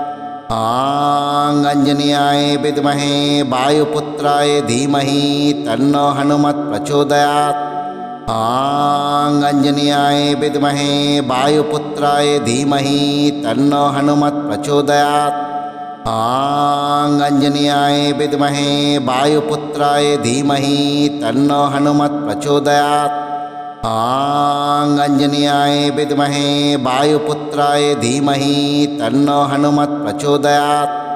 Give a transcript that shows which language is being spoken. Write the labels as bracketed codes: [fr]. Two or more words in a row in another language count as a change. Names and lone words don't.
[sa] আঞ্জনেয়ায় বিদ্মহে বায়ুপুত্রায় ধীমহি তন্নো হনুমৎ প্রচোদয়াৎ। আঞ্জনেয়ায় বিদ্মহে বায়ুপুত্রায় ধীমহি তন্নো হনুমৎ প্রচোদয়াৎ। आंजनेयाय विद्महे वायुपुत्राय धीमहि तन्नो हनुमत् प्रचोदयात्। आंजनेयाय विद्महे वायुपुत्राय धीमहि तन्नो हनुमत् प्रचोदयात्।